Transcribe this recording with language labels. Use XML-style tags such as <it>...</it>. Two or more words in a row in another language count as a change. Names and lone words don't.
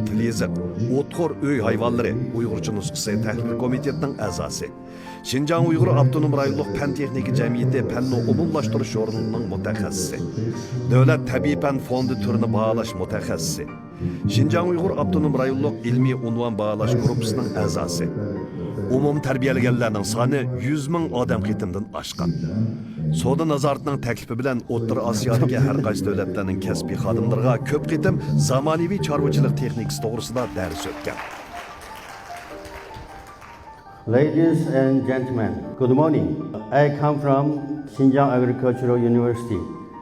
<uz>til yoziq, o'txo'r uy hayvonlari Uyg'urcha nusxasi tahlil komitetining a'zosi, Şinjan Uyg'ur Abdunum rayonluq fan texnika jamiyati fanni umumlashtirish jurnalining mutaxassisi, Davlat tabiiy fan fondi turini baholash mutaxassisi, Şinjan Uyg'ur Abdunum rayonluq ilmiy unvon baholash gruppasining a'zosi. Umum tarbiyalaganlarning soni 100 ming odam qitimdan oshgan. Savdo nazoratining taklifi bilan O'rta Osiyodagi har qaysi davlatlarning kasbiy xodimlariga ko'p qitim zamonaviy chorvachilik texnikasi to'g'risida dars o'tgan.</uz> <en>Ladies and gentlemen, good morning. I come from Xinjiang Agricultural University.</en>